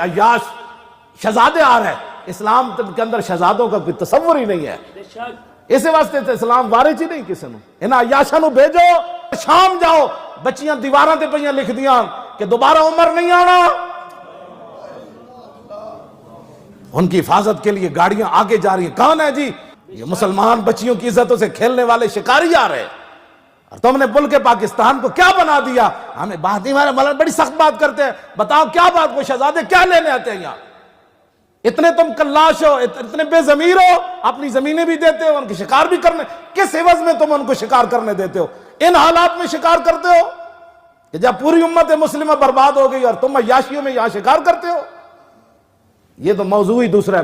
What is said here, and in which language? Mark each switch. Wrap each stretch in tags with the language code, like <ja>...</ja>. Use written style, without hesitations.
<ur>عیاش شہزادے آ رہے, اسلام کے اندر شہزادوں کا کوئی تصور ہی نہیں ہے,</ur> <pa>اسی واسطے تے اسلام وارث ہی نہیں کسی نو. انہاں عیاشاں نو بھیجو, شام جاؤ بچیاں دیواراں تے پئیاں لکھ دیاں کہ دوبارہ عمر نہیں آنا.</pa> <ur>ان کی حفاظت کے لیے گاڑیاں آگے جا رہی ہیں. کون ہے جی؟ یہ مسلمان بچیوں کی عزتوں سے کھیلنے والے شکاری آ رہے, اور تم نے ملک پاکستان کو کیا بنا دیا. ہمیں بات نہیں مارے بڑی سخت بات کرتے ہیں, بتاؤ کیا بات, وہ شہزادے کیا لینے آتے ہیں یہاں؟ اتنے تم کلاش ہو, اتنے بے ضمیر ہو, اپنی زمینیں بھی دیتے ہو, ان کی شکار بھی کرنے, کس عوض میں تم ان کو شکار کرنے دیتے ہو؟ ان حالات میں شکار کرتے ہو کہ جب پوری امت مسلمہ برباد ہو گئی اور تم عیاشیوں میں یہاں شکار کرتے ہو. یہ تو موضوع ہی دوسرا ہے.</ur>